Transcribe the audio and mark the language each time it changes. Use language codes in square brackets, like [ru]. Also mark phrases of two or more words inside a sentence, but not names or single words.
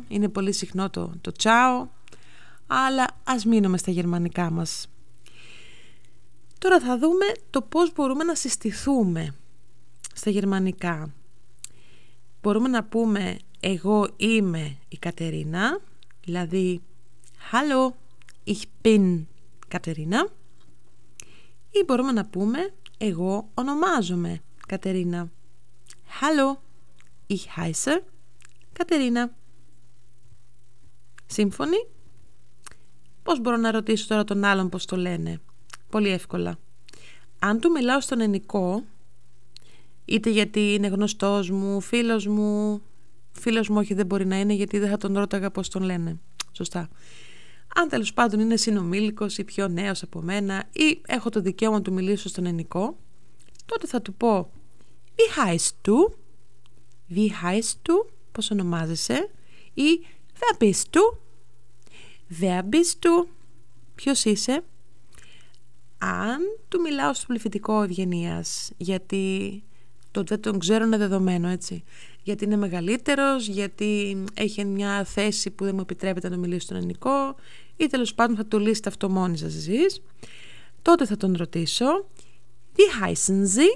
[el] Είναι πολύ συχνό το ciao, αλλά ας μείνουμε στα γερμανικά μας. Τώρα θα δούμε το πώς μπορούμε να συστηθούμε στα γερμανικά. Μπορούμε να πούμε εγώ είμαι η Κατερίνα, δηλαδή [de] Hallo, ich bin [el] Κατερίνα. Ή μπορούμε να πούμε εγώ ονομάζομαι Κατερίνα. [de] Hallo, ich heiße Κατερίνα. [el] Σύμφωνοι? Πώς μπορώ να ρωτήσω τώρα τον άλλον πώς το λένε? Πολύ εύκολα. Αν του μιλάω στον ενικό, είτε γιατί είναι γνωστός μου, φίλος μου όχι δεν μπορεί να είναι γιατί δεν θα τον ρώταγα πώς τον λένε. Σωστά. Αν τέλος πάντων είναι συνομήλικος ή πιο νέος από μένα ή έχω το δικαίωμα να του μιλήσω στον ενικό, τότε θα του πω [de] Wie heißt du? Wie heißt du? [el] Πώς ονομάζεσαι? [de] Ή Wer bist du? Wer bist du? [el] Ποιος είσαι? Αν του μιλάω στο πληθυντικό ευγενίας, γιατί δεν τον ξέρω, είναι δεδομένο, έτσι. Γιατί είναι μεγαλύτερος, γιατί έχει μια θέση που δεν μου επιτρέπεται να μιλήσω στον ελληνικό, ή τέλος πάντων θα το λύσετε αυτό μόνοι σας εσείς, τότε θα τον ρωτήσω [de] Wie heißen Sie?